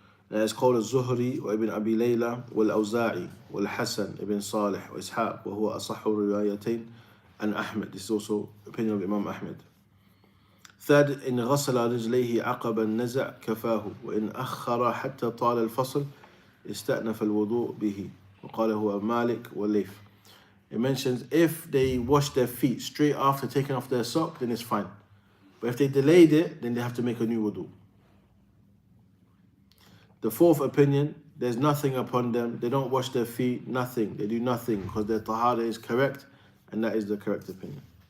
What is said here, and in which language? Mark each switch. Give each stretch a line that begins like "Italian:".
English: And it's called
Arabic: الزهري وابن أبي ليلى والأوزاعي والحسن ibn Salih وإسحاق وهو أصح الروايتين عن أحمد.
English: This is also opinion of Imam Ahmed.
Arabic: Third, إن غسل رجليه عقب النزع كفاه وإن أخر حتى طال الفصل استأنف الوضوء به وقال هو مالك والليث.
English: It mentions if they wash their feet straight after taking off their sock, then it's fine. But if they delayed it, then they have to make a new wudu. The fourth opinion, there's nothing upon them. They don't wash their feet, nothing. They do nothing because their tahara is correct, and that is the correct opinion.